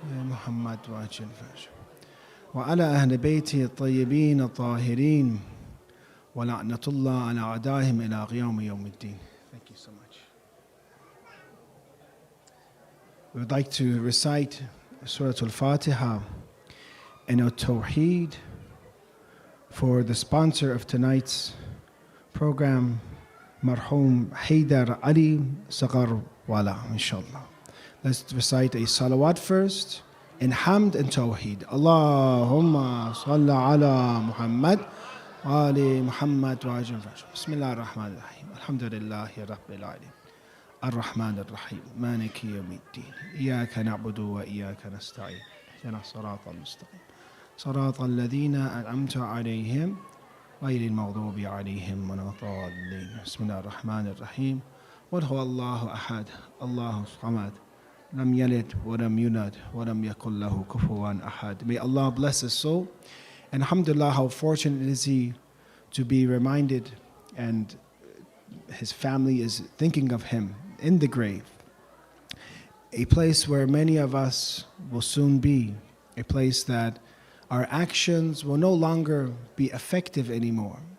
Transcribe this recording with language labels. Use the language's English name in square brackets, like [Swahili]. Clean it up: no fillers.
[Arabic] محمد وعجل فرجه وعلى أهل بيته الطيبين الطاهرين ولعنة الله على أعدائهم إلى قيام يوم الدين. [English] Thank you so much. We would like to recite Surah Al-Fatiha and At-Tawheed for the sponsor of tonight's program, Marhum Haydar Ali Sagarwala, inshallah. Let's recite a salawat first in Hamd and Tawheed. [Arabic] Allahumma salli ala Muhammad آل محمد وعجل فرجه بسم الله الرحمن الرحيم الحمد لله رب العالمين الرحمن الرحيم مالك يوم الدين إياك نعبد وإياك نستعين اهدنا الصراط المستقيم صراط الذين أنعمت عليهم غير المغضوب عليهم ولا الضالين بسم الله الرحمن الرحيم قل هو الله أحد الله الصمد لم يلد ولم يولد ولم يكن له كفوا أحد. [English] May Allah bless his soul. And alhamdulillah, how fortunate is he to be reminded, and his family is thinking of him in the grave. A place where many of us will soon be, a place that our actions will no longer be effective anymore.